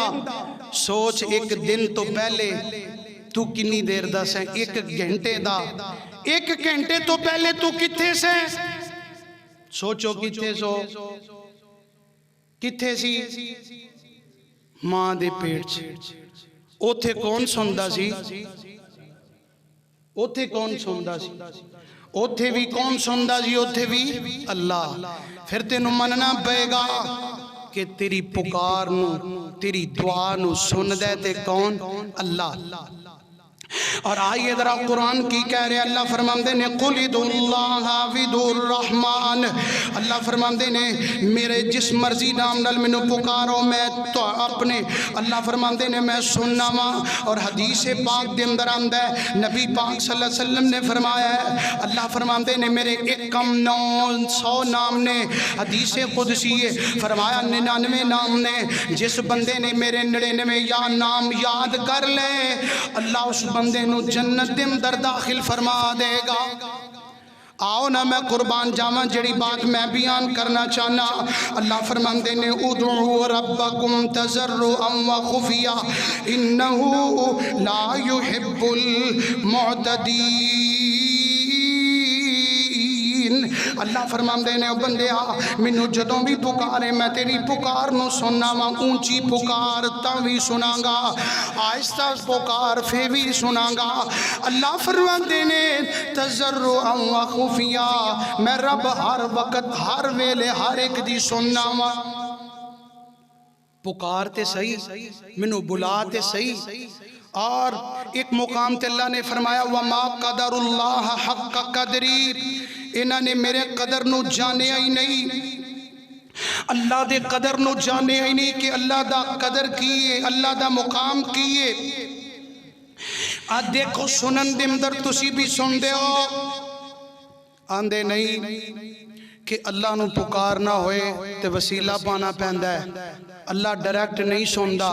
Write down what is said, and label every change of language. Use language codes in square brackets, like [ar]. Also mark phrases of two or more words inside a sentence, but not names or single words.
[pa] سوچ 1 دن تو پہلے تو کنی دیر دا سے؟ 1 گھنٹے دا۔ 1 گھنٹے تو پہلے تو کتھے سے؟ سوچو کتھے سو؟ کتھے سی؟ ماں دے پیٹ سے۔ اوتھے کون سندا سی؟ اوتھے کون سندا سی؟ اوتھے بھی کون سندا سی؟ اوتھے بھی اللہ۔ پھر تینوں مننا پے گا کہ تیری پکار نو تیری دعا نو سن دے تے کون؟ اللہ۔ اور آئیے ذرا قرآن کی کہہ رہے اللہ فرماندے نے [ar] قُلِ ادْعُوا اللَّهَ وَادْعُوا الرَّحْمَٰنَ۔ [pa] اللہ فرماندے نے میرے جس مرضی نام نال مینوں پکارو میں تو اپنے، اللہ فرماندے نے میں سننا وا۔ اور حدیث پاک دے اندر آندا ہے نبی پاک [ar] صلی اللہ علیہ وسلم [pa] نے فرمایا ہے، اللہ فرماندے نے میرے 900 نام نے، حدیث قدسی ہے فرمایا 99 نام نے، جس بندے نے میرے 99 یا نام یاد کر لے اللہ اس بندے نو جنت دے اندر داخل فرما دے گا۔ آؤ نا میں قربان جاواں جڑی بات میں بیان کرنا چاہنا، اللہ فرماندے نے [ar] ادعوا ربکم تضرعا وخفیا انہ لا يحب المعتدین۔ [pa] اللہ فرماندے نے بندیا منو جدوں بھی پکارے میں تیری پکار نو سننا وا، اونچی پکار تاں بھی سناں گا، آہستہ پکار پھر بھی سناں گا۔ اللہ فرماندے نے [ar] تضرعا وخفیا، [pa] میں رب ہر وقت ہر ویلے ہر ایک دی سننا وا۔ پکار تے صحیح، منو بلا تے صحیح۔ اور ایک مقام تے اللہ نے فرمایا [ar] وَمَا قَدَرُ اللَّهَ حَقَّ قَدْرِي، [pa] انہاں نے میرے قدر نو جانے ہی نہیں، اللہ دے قدر نو جانے ہی نہیں کہ اللہ دا قدر کیے، اللہ دا مقام کیے۔ آج دیکھو سنن دے اندر تسی بھی سن دے ہو، آندے نہیں کہ اللہ نو پکارنا ہوئے تے وسیلہ پانا پہندا ہے، اللہ ڈائریکٹ نہیں سندا۔